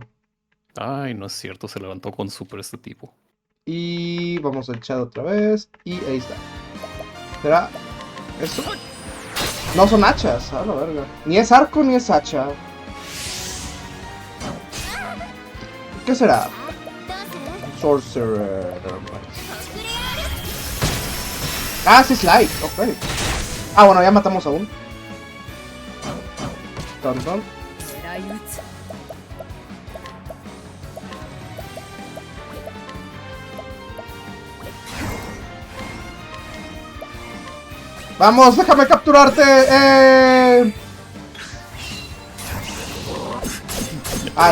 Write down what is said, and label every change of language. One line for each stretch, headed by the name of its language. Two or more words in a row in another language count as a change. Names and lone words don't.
Spanish: Ay, no es cierto, se levantó con super este tipo. Y vamos al chat otra vez. Y ahí está. ¿Será esto? No son hachas, a la verga. Ni es arco ni es hacha. ¿Qué será?
Japanese: どうする
Spanish: Sorcerer. Ah, sí, slide. Ok. Ah, bueno, ya matamos a uno. Ton, ton.
Japanese: 狙い撃つ
Spanish: Vamos, déjame capturarte. Ah,